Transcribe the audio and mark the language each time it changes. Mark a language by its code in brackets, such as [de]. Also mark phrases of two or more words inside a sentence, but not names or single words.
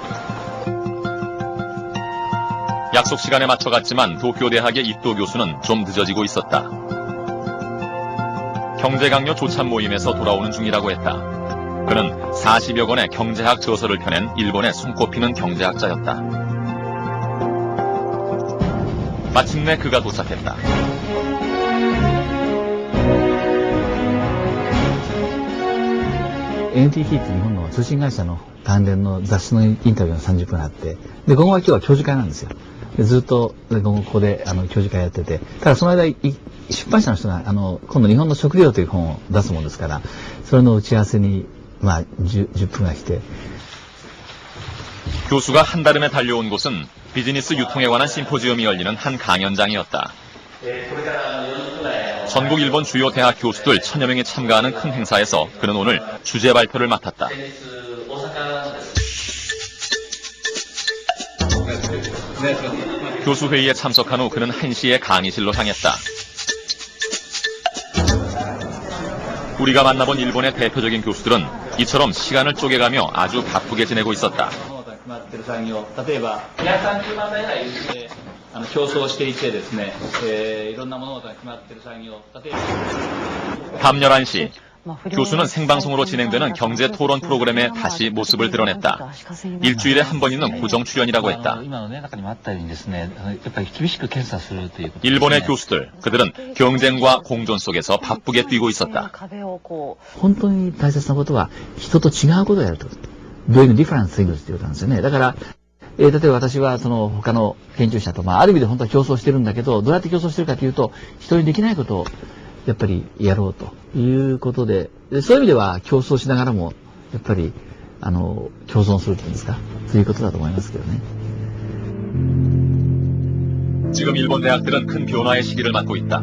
[ko] 약속 시간에 맞춰 갔지만 도쿄 대학의 이토 교수는 좀 늦어지고 있었다. 경제 강요 조찬 모임에서 돌아오는 중이라고 했다. 그는 40여 권의 경제학 저서를 펴낸 일본의 손꼽히는 경제학자였다. 마침내 그가 도착했다. [ja] NTT って日本の通信会社の関連の雑誌のインタビューが30分あって、で、午後は今日は教授会なんですよ。でずっと午後ここで教授会やってて、ただその間出版社の人が今度日本の食料という本を出すもんですから、それの打ち合わせに10分が来て。 [ko] 교수가 한달음에 달려온 곳은 비즈니스 유통에 관한 심포지엄이 열리는 한 강연장이었다. 전국 일본 주요 대학 교수들 1000여 명이 참가하는 큰 행사에서 그는 오늘 주제 발표를 맡았다. 교수 회의에 참석한 후 그는 1시에 강의실로 향했다. 우리가 만나본 일본의 대표적인 교수들은 이처럼 시간을 쪼개가며 아주 바쁘게 지내고 있었다. [ja] 例えば230万台ぐらい競争していてですね、いろんな物事が決まっている産業、例えば [ko] 밤 11시 교수는 생방송으로 진행되는 경제 토론 프로그램에 다시 모습을 드러냈다. 일주일에 한 번 있는 고정 출연이라고 했다. 일본의 교수들, 그들은 경쟁과 공존 속에서 바쁘게 뛰고 있었다. [ja] 本当に大切なことは人と違うことをやると。 [en] doing different things [ja] っていうことなんですよね。だから、例えば私はその他の研究者と、ある意味で本当は競争してるんだけど、どうやって競争してるかというと、一人にできないことをやっぱりやろうということで、そういう意味では競争しながらも、やっぱり、共存するっていうんですか、そういうことだと思いますけどね。 [ko] 지금 일본 대학들은 큰 변화의 시기를 맞고 있다.